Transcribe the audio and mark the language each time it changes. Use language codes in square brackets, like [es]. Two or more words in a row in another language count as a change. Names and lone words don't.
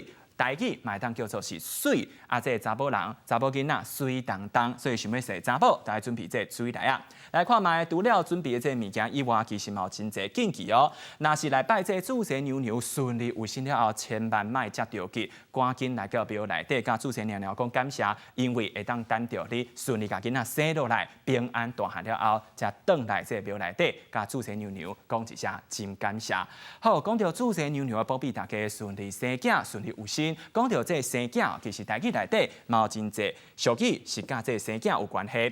[nan] 台语嘛会当叫做是水，啊，这查某人、查某囡仔水当当，所以想要生查某，就要准备这水来啊。来看卖，除了准备的这物件以外，其实嘛有真侪禁忌哦。若是来拜这祖先娘娘顺利有生了后，千万莫接着急，赶紧来到庙内底，甲祖先娘娘讲感谢，因为会当等着你顺利甲囡仔生落来，平安大汉了后，才转来这庙内底，甲祖先娘娘讲一声真感谢。好，讲到祖先娘娘保庇大家顺利生囝，顺利有生。讲到这生囝，其实台语内底嘛有真济俗语是甲这生囝有关系。